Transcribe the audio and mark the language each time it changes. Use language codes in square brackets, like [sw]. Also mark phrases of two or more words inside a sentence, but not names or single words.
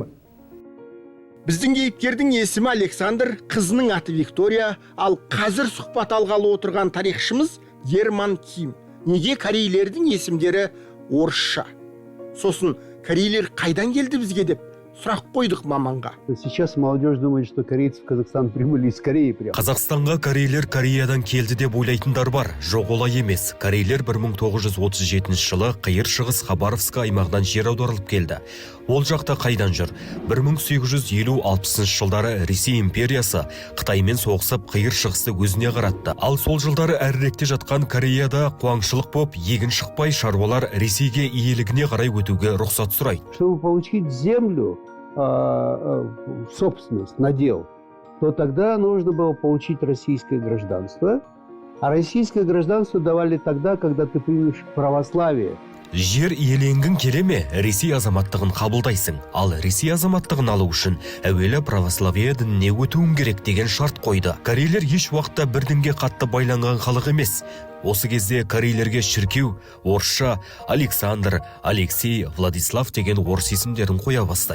[kk] Біздің кейіпкердің есімі Александр, қызының аты Виктория, ал қазір сұхбат алғалы отырған тарихшымыз Герман Ким. Неге корейлердің есімдері орысша? Сосын корейлер қайдан келді бізге деп сұрақ қойдық маманға. [ru] Сейчас молодежь думает, что корейцы в Казахстан прибыли из Кореи прямо. [kk] Қазақстанға корейлер Кореядан келді деп ойлайтындар бар. Жоқ, олай емес. Корейлер 1937 жылы Қиыр Шығыс Хабаровск аймағынан жер аударылып келді. Ол жақта қайдан жүр? 1850-60 жылдары Ресей империясы Қытаймен соғысып Қиыр Шығысты өзіне қаратты. Ал сол жылдары әріректе жатқан Кореяда қуаңшылық боп, егін шықпай, шаруалар Ресейге иелігіне қарай өтуге рұқсат сұрайды. [ru] Чтобы получить землю в собственность, надел, то тогда нужно было получить российское гражданство. А российское гражданство давали тогда, когда ты примешь православие. [kk] Жер иеленгің келе ме, Ресей азаматтығын қабылдайсың. Ал Ресей азаматтығын алу үшін әуелі православие дініне өтуің керек деген шарт қойды. Корейлер еш уақытта бір дінге қатты байланған халық емес. Осы кезде корейлерге шіркеу, орысша Александр, Алексей, Владислав деген орыс есімдерін қоя бастайды.